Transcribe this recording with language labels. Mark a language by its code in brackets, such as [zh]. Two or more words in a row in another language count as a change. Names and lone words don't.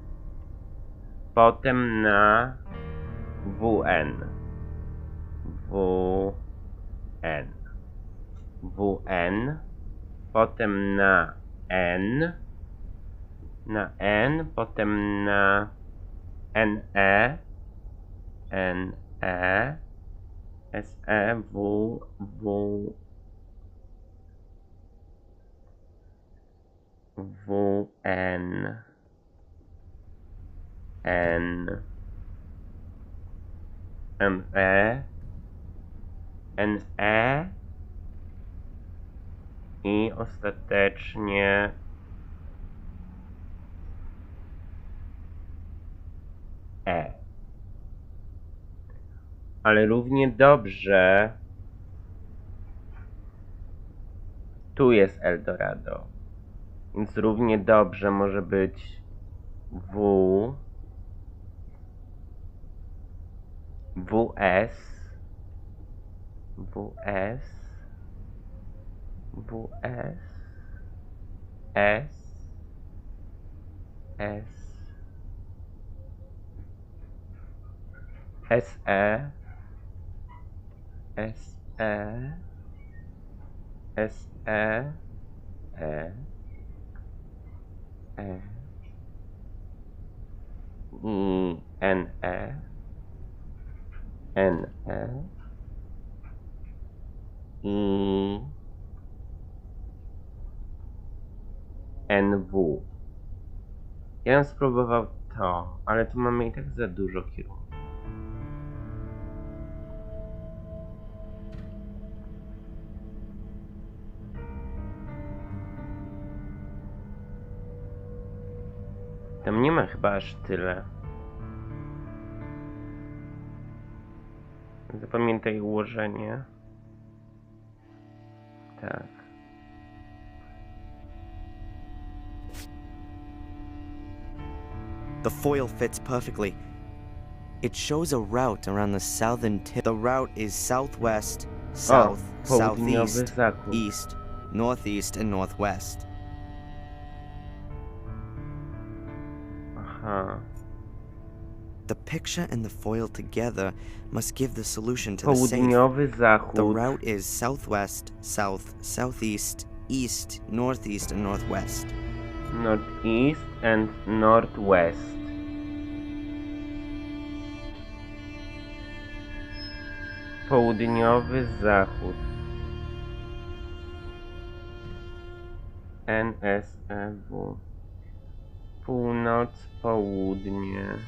[pl] Potem na WN. WN. WN. Potem na N. Na N. Potem na NE. NE. SE. W. WN. N. ME. NE. I ostatecznie E. Ale równie dobrze tu jest Eldorado. Więc równie dobrze może być W, WS, WS, WS, S, S, SE, SE, SE, E, E, I, NE, NE, I, NW. Ja bym spróbował to, ale tu mamy i tak za dużo kierunków. Tam nie ma chyba aż tyle. Zapamiętaj ułożenie. Tak. [en] The foil fits perfectly. It shows a route around the southern tip. The route is southwest, south, [pl] południowy [en] southeast, [pl] zachód. [en] east, northeast, and northwest. Aha. The picture and the foil together must give the solution to the safe. [pl] Południowy [en] The [pl] zachód. [en] route is southwest, south, southeast, east, northeast, and northwest. Northeast and northwest. [pl] Południowy zachód. NSEW. Północ, południe.